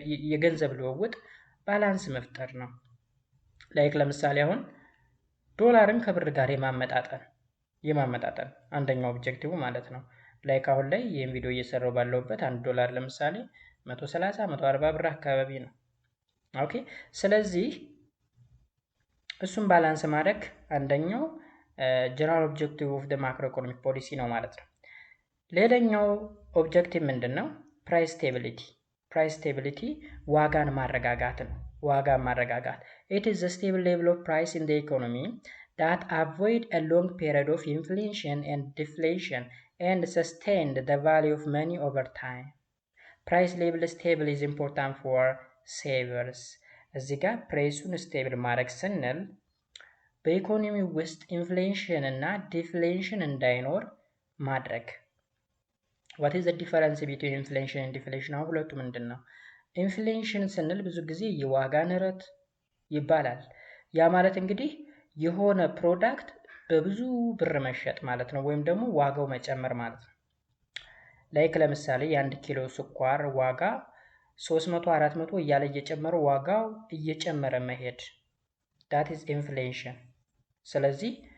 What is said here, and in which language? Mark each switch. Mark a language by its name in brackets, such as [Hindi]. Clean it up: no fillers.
[Amharic] የገንዘብ ልውውጥ ባላንስ መፍጠር ነው። ላይክ ለምሳሌ አሁን ዶላርን ከብር ጋር የማመጣጠን አንደኛው ኦብጀክቲቭ ማለት ነው። ላይክ አሁን ላይ ይሄን ቪዲዮ እየሰራው ባለውበት $1 ለምሳሌ 130 140 ብር አካባቢ ነው። ኦኬ ስለዚህ እሱን ባላንስ ማድረግ አንደኛው ጀነራል ኦብጀክቲቭ ኦፍ ዘ ማክሮ ኢኮኖሚክ ፖሊሲ ነው ማለት ነው። ሌላኛው ኦብጀክቲቭ ምንድነው? ፕራይስ ስቴቢሊቲ። ፕራይስ ስቴቢሊቲ ዋጋን ማረጋጋት [English] ነው። ዋጋን ማረጋጋት it is the stable level of price in the economy that avoid a long period of inflation and deflation and sustain the value of money over time. price level stable is important for savers. [Amharic] እዚህ ጋር ፕራይሱን ስቴብል ማድረግ ስንል በኢኮኖሚ ውስጥ ኢንፍሌሽን እና ዲፍሌሽን እንዳይኖር ማድረግ። [English] what is the difference between inflation and deflation? [Amharic] አሁን ሁለቱ ምንድን ነው? ኢንፍሌሽን ስንል ብዙ ጊዜ የዋጋ ንረት ይባላል። ያ ማለት እንግዲህ የሆነ ፕሮዳክት በብዙ ብር መሸጥ ማለት ነው፣ ወይም ደግሞ ዋጋው መጨመር ማለት ነው። ላይክ ለምሳሌ የ1 ኪሎ ስኳር ዋጋ 300 400 እያለ እየጨመረ ዋጋው እየጨመረ መሄድ [English] that is inflation። [Amharic] ስለዚህ